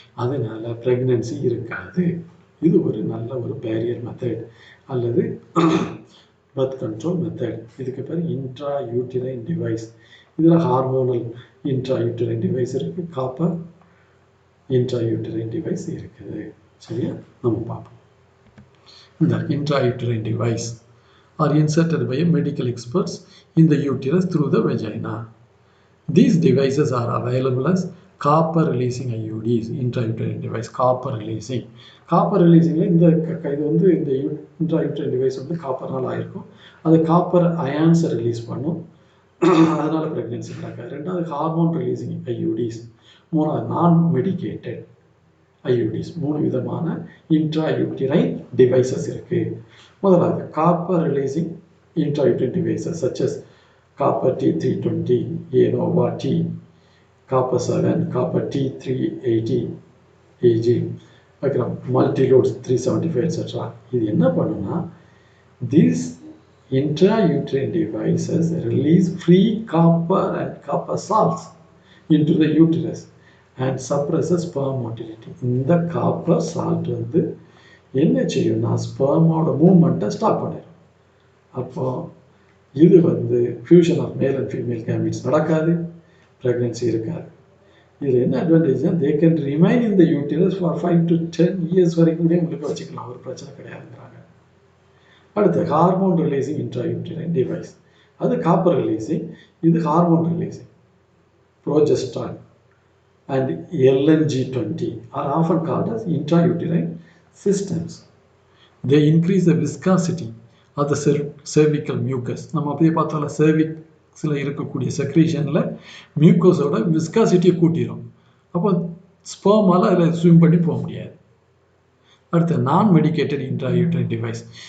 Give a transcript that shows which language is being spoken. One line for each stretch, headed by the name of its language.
Tamil: அதனால ப்ரெக்னென்சி இருக்காது. இது ஒரு நல்ல ஒரு பேரியர் மெத்தட் அல்லது பர்த் கண்ட்ரோல் மெத்தட். இதுக்கு பேர் இன்ட்ரா யூட்டிரைன் டிவைஸ். இதில் ஹார்மோனல் இன்ட்ரா யூட்டிரைன் டிவைஸ் இருக்குது, காப்பர் இன்ட்ரா யூட்டிரைன் டிவைஸ் இருக்குது. சரியா? நம்ம பார்ப்போம்.
English: இந்த intra uterine device are inserted by medical experts in the uterus through the vagina. These devices are available as copper releasing IUDs, intrauterine device.
Tamil: Copper releasing இந்த இது வந்து இந்த intrauterine device வந்து காப்பர்னால் ஆயிருக்கும். அது காப்பர் அயான்ஸை ரிலீஸ் பண்ணும், அதனால ப்ரெக்னென்சி நடக்காது. ரெண்டாவது ஹார்மோன் ரிலீசிங் IUDs. மூணாவது நான் மெடிக்கேட்டட் IUDs. மூணு விதமான intrauterine devices இருக்குது. முதலாவது copper releasing
English: intrauterine devices such as copper T320, Anova T, copper 7, copper T380 AG, multiloads 375 etc.
Tamil: இது என்ன பண்ணுன்னா,
English: these intrauterine devices release free copper and copper salts into the uterus and suppresses sperm motility.
Tamil: இந்த copper salt வந்து என்ன செய்யும்னா ஸ்பெர்மோட மூவ்மெண்ட்டை stop பண்ணிடும். அப்போ இது வந்து fusion of male and female gametes நடக்காது, ப்ரெக்னென்சி இருக்காது. இதில் என்ன அட்வான்டேஜ்னா,
English: they can remain in the uterus for 5 to 10 years
Tamil: வரைக்கும் கூட உங்களுக்கு வச்சுக்கலாம், ஒரு பிரச்சனை கிடையாதுங்கிறாங்க. அடுத்து ஹார்மோன் ரிலீசிங் இன்ட்ராயூட்டரைன் டிவைஸ். அது காப்பர் ரிலீசிங், இது hormone releasing.
English: Progesterone and LNG20 are often called as intrauterine systems. They increase the viscosity of the cervical mucus.
Tamil: நம்ம அப்படியே பார்த்தால cervixல இருக்கக்கூடிய செக்ரீஷனில் மியூக்கஸோட விஸ்காசிட்டியை கூட்டிடும். அப்போ ஸ்பெர்மால அதில் ஸ்விம் பண்ணி போக முடியாது. அடுத்து நான் மெடிக்கேட்டட் இன்ட்ராயூட்ரைன் டிவைஸ்.